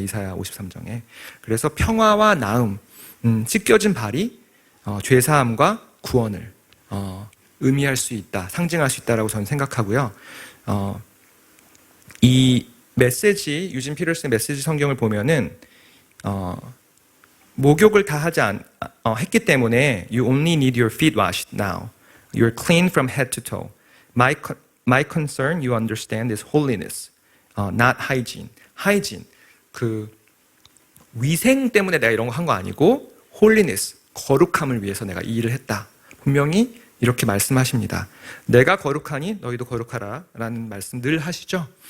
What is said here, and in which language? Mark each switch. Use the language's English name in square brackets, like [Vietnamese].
[Korean] 이사야 53장에. 그래서 평화와 나음, 씻겨진 발이 죄사함과 구원을 의미할 수 있다, 상징할 수 있다라고 저는 생각하고요. 이 메시지, 유진 피터슨의 메시지 성경을 보면은 목욕을 다 했기 때문에 [English] you only need your feet washed now. You're clean from head to toe. My concern, you understand, is holiness, not hygiene. [Korean] hygiene, 그 위생 때문에 내가 이런 거 한 거 아니고 holiness, 거룩함을 위해서 내가 이 일을 했다. 분명히 이렇게 말씀하십니다. 내가 거룩하니 너희도 거룩하라 라는 말씀 늘 하시죠.